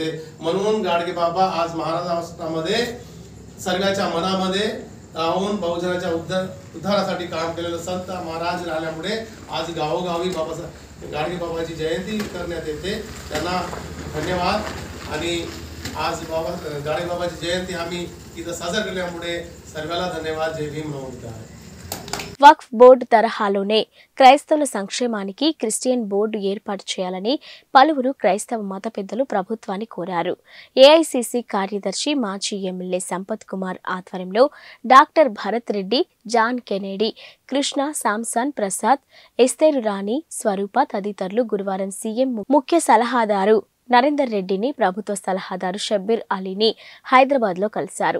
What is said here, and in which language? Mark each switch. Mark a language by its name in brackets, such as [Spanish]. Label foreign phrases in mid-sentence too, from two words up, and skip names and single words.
[Marathi] म्हणून गाडगे बाबा आज महाराष्ट्रामध्ये सर्वांच्या मनामध्ये राहून बहुजनाच्या उद्धारासाठी काम केलेलं संत महाराज राहिल्यामुळे आज गावोगावी बाबासाहेब गाडगे बाबाची जयंती करण्यात येते. त्यांना धन्यवाद. आणि आज गाडगे बाबाची जयंती आम्ही इथं साजरा केल्यामुळे सर्वांना धन्यवाद. जय भीम नमस्कार. [Telugu] వక్ఫ్ బోర్డు తరహాలోనే క్రైస్తవుల సంక్షేమానికి క్రిస్టియన్ బోర్డు ఏర్పాటు చేయాలని పలువురు క్రైస్తవ మత పెద్దలు ప్రభుత్వాన్ని కోరారు. ఏఐసిసి కార్యదర్శి మాజీ ఎమ్మెల్యే సంపత్ కుమార్ ఆధ్వర్యంలో డాక్టర్ భరత్ రెడ్డి, జాన్ కెనేడి, కృష్ణ, సామ్సన్ ప్రసాద్, ఎస్తేరు రాణి, స్వరూప తదితరులు గురువారం సీఎం ముఖ్య సలహాదారు నరేందర్ రెడ్డిని, ప్రభుత్వ సలహాదారు షబ్బీర్ అలీని హైదరాబాద్ లో కలిశారు.